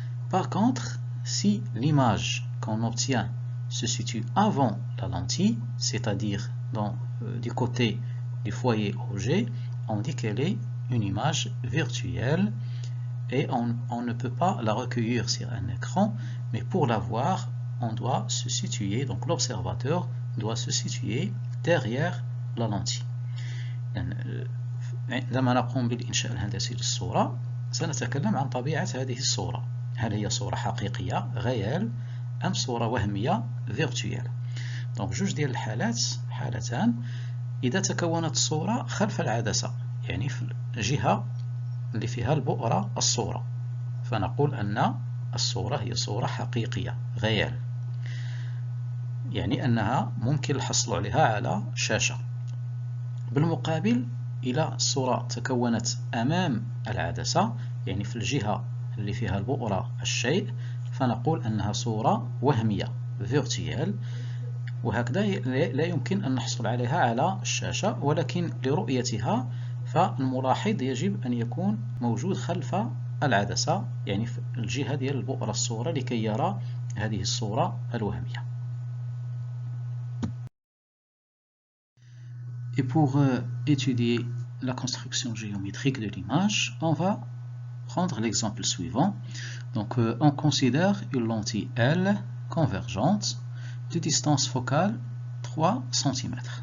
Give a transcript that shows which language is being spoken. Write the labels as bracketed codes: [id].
[fr] Par contre, si l'image qu'on obtient se situe avant la lentille, c'est-à-dire du côté du foyer objet, on dit qu'elle est une image virtuelle et on ne peut pas la recueillir sur un écran, mais pour la voir, on doit se situer, donc l'observateur doit se situer derrière la lentille. [ar] عندما نقوم بالإنشاء الهندسي للصورة سنتكلم عن طبيعة هذه الصورة. هل هي صورة حقيقية réelle أم صورة وهمية virtuelle. دونك جوج ديال الحالات حالتان. إذا تكونت الصورة خلف العدسة يعني في الجهة اللي فيها البؤرة الصورة فنقول أن الصورة هي صورة حقيقية réelle يعني أنها ممكن الحصول عليها على شاشة. بالمقابل إذا الصورة تكونت أمام العدسة يعني في الجهة اللي فيها البؤرة الشيء فنقول أنها صورة وهمية virtuelle وهكذا لا يمكن أن نحصل عليها على الشاشة ولكن لرؤيتها فالملاحظ يجب أن يكون موجود خلف العدسة يعني في الجهة ديال البؤرة الصورة لكي يرى هذه الصورة الوهمية. [fr] Et pour étudier la construction géométrique de l'image, on va prendre l'exemple suivant. Donc, on considère une lentille L convergente de distance focale 3 cm.